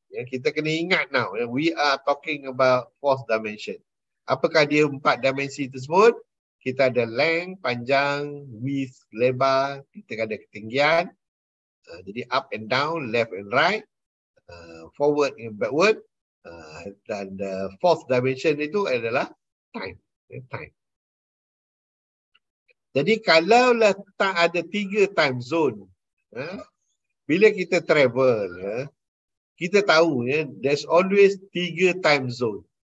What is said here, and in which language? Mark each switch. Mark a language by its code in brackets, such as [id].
[ms] Ya, kita kena ingat [en] now, ya, we are talking about fourth dimension. [ms] Apakah dia 4 dimensi tersebut? Kita ada length, panjang, width, lebar, kita ada ketinggian. [en] Jadi up and down, left and right, forward and backward. [ms] Dan fourth dimension itu adalah time. [en] Time. [ms] Jadi kalaulah tak ada 3 time zone, bila kita travel, kita tahu ya, [en] there's always 3 time zone.